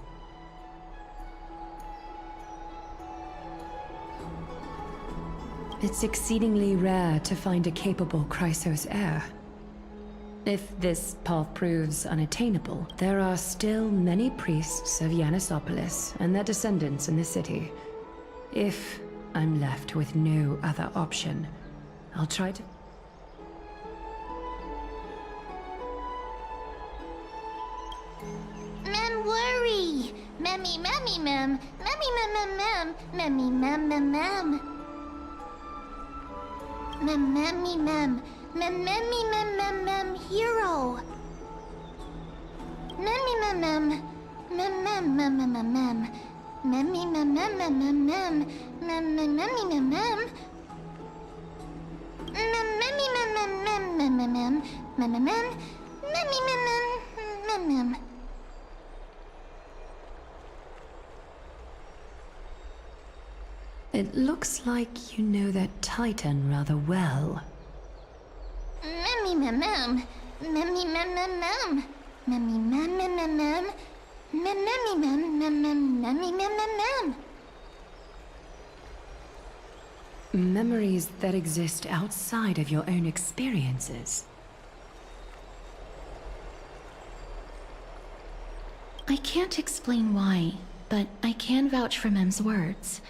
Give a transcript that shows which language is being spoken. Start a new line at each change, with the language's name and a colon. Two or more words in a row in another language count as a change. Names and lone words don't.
English: It's exceedingly rare to find a capable Chrysos heir. If this path proves unattainable, there are still many priests of Yanisopolis and their descendants in the city. If I'm left with no other option, I'll try to... Mem worry. Memmy memmy mem, memmy mem mem mem, memmy mem mem mem. Mem memmy mem, mem memmy mem mem mem hero. Memmy mem mem, mem mem mem mem mem mem. Memmy mem mem mem mem mem, mem mem memmy mem mem. Mem memmy mem mem mem mem mem mem, mem mem mem, memmy mem mem mem mem. It looks like you know that Titan rather well. Memmy mem mem, memmy mem mem mem, memmy mem mem mem mem, mem memmy mem mem mem, memmy mem mem mem. Memories that exist outside of your own experiences. I can't explain why, but I can vouch for Mem's words.